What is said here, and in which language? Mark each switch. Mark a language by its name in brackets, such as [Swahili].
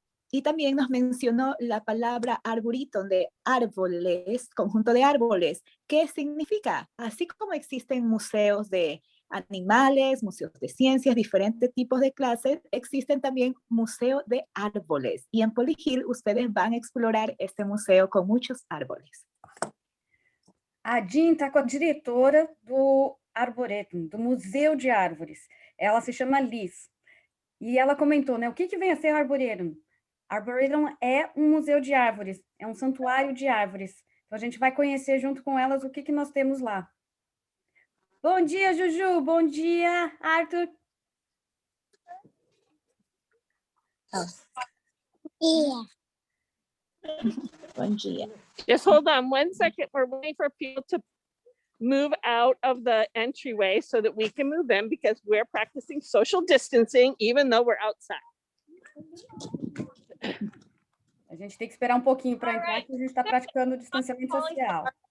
[Spanish] Y también nos mencionó la palabra arboretum, de árboles, conjunto de árboles. ¿Qué significa? Así como existen museos de animales, museos de ciencias, diferentes tipos de clases, existen también museos de árboles. Y en Polly Hill ustedes van a explorar este museo con muchos árboles. [Portuguese] A Jean está com a diretora do Arboretum, do Museu de Árvores. Ela se chama Liz. E ela comentou, né? O que vem a ser o Arboretum? Arboretum é um museu de árvores, é um santuário de árvores. Então, a gente vai conhecer junto com elas o que nós temos lá. Bom dia, Juju. Bom dia, Arthur. Bom dia. [English] Just hold on 1 second. We're waiting for people to move out of the entryway so that we can move in, because we're practicing social distancing, even though we're outside. [Portuguese] A gente tem que esperar um pouquinho para entrar, porque a gente está praticando o distanciamento social.